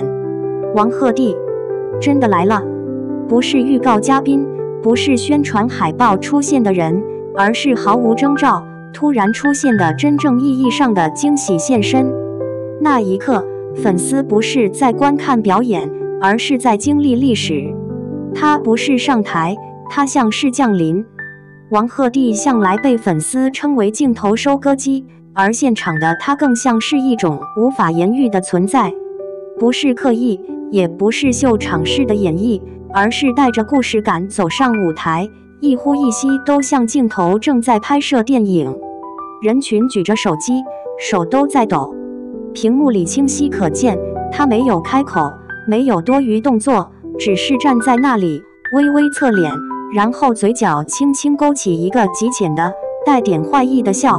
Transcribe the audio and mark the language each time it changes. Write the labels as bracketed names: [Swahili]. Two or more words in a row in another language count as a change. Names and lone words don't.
[Chinese] 王鶴棣真的來了，不是預告嘉賓，不是宣傳海報出現的人，而是毫無徵兆突然出現的真正意義上的驚喜現身。那一刻，粉絲不是在觀看表演，而是在經歷歷史。他不是上台，他像是降臨。王鶴棣向來被粉絲稱為鏡頭收割機，而現場的他更像是一種無法言喻的存在，不是刻意，也不是秀場式的演繹，而是帶着故事感走上舞台，一呼一吸都像鏡頭正在拍攝電影。人群舉着手機，手都在抖，屏幕裡清晰可見，他沒有開口，沒有多餘動作，只是站在那裡，微微側臉，然後嘴角輕輕勾起一個極淺的、帶點壞意的笑。